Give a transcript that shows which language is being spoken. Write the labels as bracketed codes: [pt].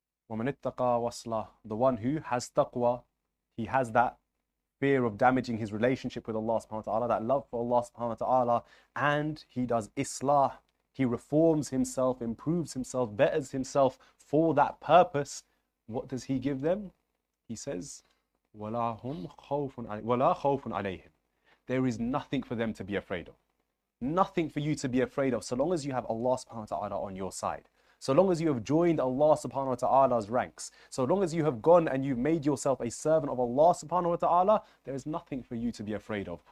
[ar] وَمَنِ اتَّقَى وَاصْلَحَ. [en] The one who has taqwa, he has that fear of damaging his relationship with Allah subhanahu wa ta'ala, that love for Allah subhanahu wa ta'ala, and he does Islah. He reforms himself, improves himself, betters himself for that purpose. What does He give them? He says, [ar] وَلَا خَوْفٌ عَلَيْهِمْ. [en] There is nothing for them to be afraid of. Nothing for you to be afraid of so long as you have Allah subhanahu wa ta'ala on your side. So long as you have joined Allah subhanahu wa ta'ala's ranks. So long as you have gone and you've made yourself a servant of Allah subhanahu wa ta'ala, there is nothing for you to be afraid of.